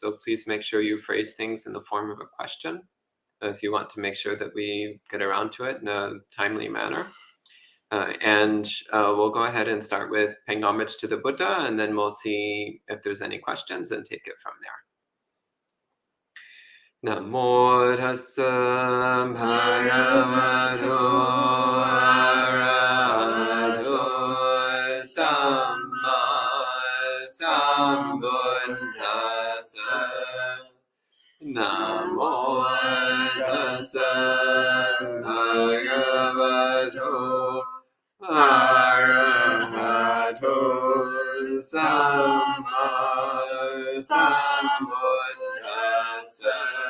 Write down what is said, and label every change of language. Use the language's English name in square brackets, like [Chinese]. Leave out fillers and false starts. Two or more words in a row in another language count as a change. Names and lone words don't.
[English] So please make sure you phrase things in the form of a question if you want to make sure that we get around to it in a timely manner. And we'll go ahead and start with paying homage to the Buddha, and then we'll see if there's any questions and take it from there. [Pali] Namo tassa bhagavato arahato samma sambuddhassa. Namo tassa bhagavato arahato samma sambuddhassa.